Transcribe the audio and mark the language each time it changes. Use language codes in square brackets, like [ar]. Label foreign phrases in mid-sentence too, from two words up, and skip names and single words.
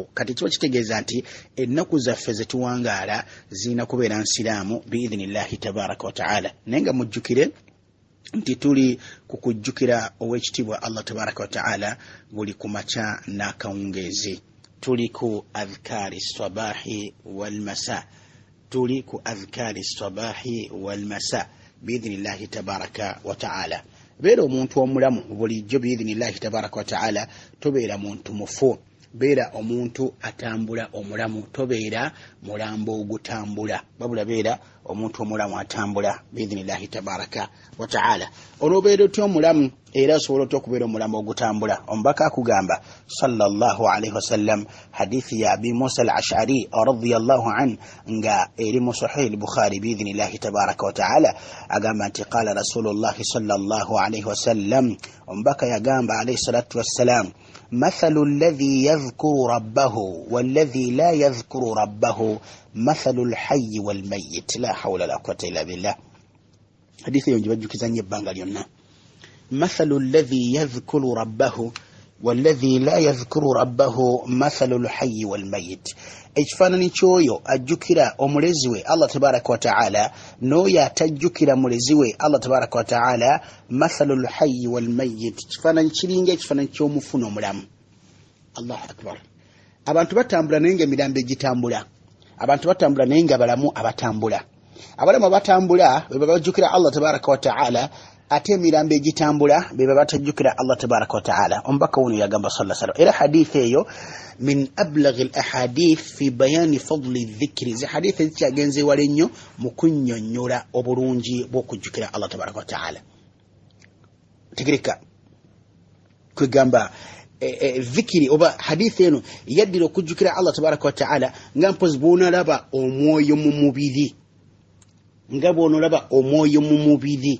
[lg] kati kiba kitegeeza nti ennaku zaffe zetuwangaala zirina kubeera nsiraamu [ar] بإذن الله تبارك وتعالى. [lg] naye nga mujjukire nti tuli kukujjukira ow'ekitiibwa [ar] الله تبارك وتعالى [lg] buli kumakya n'akawungeezi. tuli ku [ar] أذكار الصباح والمساء, [lg] tuli ku [ar] أذكار الصباح والمساء بإذن الله تبارك وتعالى. [lg] beera omuntu omulamu bulijjo [ar] بإذن الله تبارك وتعالى, [lg] tobeera muntu mufu, beera omuntu atambula omulamu, tobeera mulambo ogutambula, babula beera omuntu omulamu atambula [ar] بإذن الله تبارك وتعالى. [lg] onobeera otya omulamu era osobola otya okubeera omulamu ogutambula? omubaka akugamba [ar] صلى الله عليه وسلم, [lg] hadithi ya abi Musa al-Ash'ari [ar] رضي الله عن [lg] nga eri mu sahih al-Bukhari [ar] بإذن الله تبارك وتعالى, [lg] agamba nti [ar] قال رسول الله صلى الله عليه وسلم, [lg] omubaka yagamba [ar] عليه الصلاة والسلام, مثل الذي يذكر ربه والذي لا يذكر ربه مثل الحي والميت لا حول ولا قوة إلا بالله. حديث ينجب كزاني بانغاليونا. مثل الذي يذكر ربه والذي لا يذكر ربه مثل الحي والميت. [lg] ekifaananyi kyoyo ajjukira omulezi we [ar] الله تبارك وتعالى [lg] n'oyo atajjukira mulezi we [ar] الله تبارك وتعالى, مثل الحي والميت, [lg] kifaananyi kiringa ekifaananyi ky'omufu n'omulamu. Allahu akbar. abantu batambula naye nga emirambo egitambula, abantu batambula naye nga balamu abatambula. abalamu abatambula bwe bajjukira [ar] الله تبارك وتعالى, [lg] ate emirambo egitambula be batajjukira [ar] الله تبارك وتعالى. [lg] omubaka wuno yagamba [ar] صلى الله عليه وسلم, [lg] era hadithi eyo [ar] من أبلغ الأحاديث في بيان فضل الذكر, [lg] zi hadithi ezikyagenze wala ennyo mu kunnyonnyola obulungi bw'okujjukira [ar] الله تبارك وتعالى. [lg] tegereka kwegamba dhikiri oba hadithi eno yaddira okujjukira [ar] الله تبارك وتعالى [lg] nga mpozi bw'onalaba omwoyo mu mubiri, nga bw'onalaba omwoyo mu mubiri.